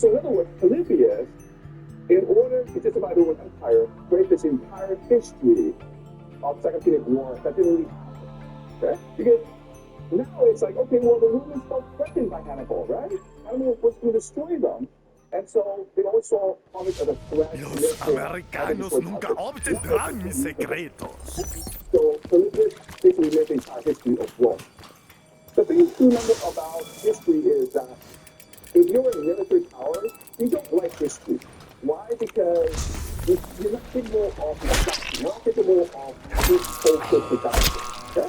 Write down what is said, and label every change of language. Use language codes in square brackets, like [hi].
[en] So in other words, Polybius, in order to justify the Roman Empire, create this entire history of Second Punic War that didn't really happen. Okay? Because now it's like, okay, well, the Romans felt threatened by Hannibal, right? Hannibal was going to destroy them. And so they always saw Carthage as a threat. [es] Los americanos nunca obtendrán mis secretos. [en] So Polybius basically made the entire history of Rome. The thing to remember about history is that if you're in military power, you don't like history. Why? Because you're not capable of reflection. You're not capable of historical production. Okay?